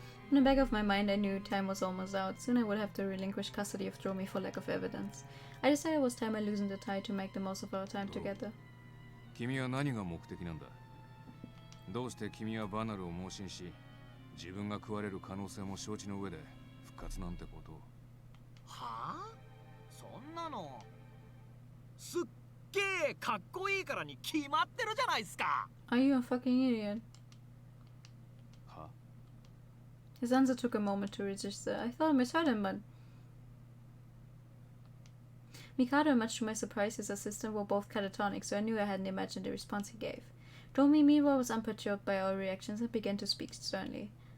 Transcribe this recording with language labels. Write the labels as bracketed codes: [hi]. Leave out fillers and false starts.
[en] In the back of my mind, I knew time was almost out. Soon I would have to relinquish custody of Dromi for lack of evidence. I decided it was time I loosened the tie to make the most of our time together. [ja] 君は何が目的なんだ？どうして君はバナルを盲信し、自分が食われる可能性も承知の上で復活なんてことを。はあ？そんなのすっげえかっこいいからに決まってるじゃないですか。 [en] Are you a fucking idiot? His answer took a moment to register. I thought I misheard him, but Mikado and much to my surprise his assistant were both catatonic, so I knew I hadn't imagined the response he gave. Dromi meanwhile was unperturbed by our reactions and began to speak sternly.